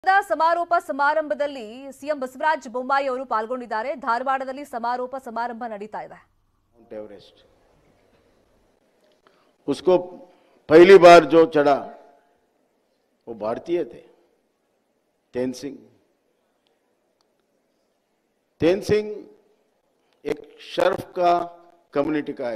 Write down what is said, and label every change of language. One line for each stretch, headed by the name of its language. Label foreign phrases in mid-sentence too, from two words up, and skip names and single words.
Kannada: ಸಮಾರೋಪ ಸಮಾರಂಭದಲ್ಲಿ ಸಿಎಂ ಬಸವರಾಜ ಬೊಮ್ಮಾಯಿ ಅವರು ಪಾಲ್ಗೊಂಡಿದ್ದಾರೆ. ಧಾರವಾಡದಲ್ಲಿ ಸಮಾರೋಪ ಸಮಾರಂಭ ನಡೀತಾ ಇದೆ.
Hindi: माउंट एवरेस्ट उसको पहली बार जो चढ़ा वो भारतीय थे, तेन सिंह एक शर्फ का कम्युनिटी का है.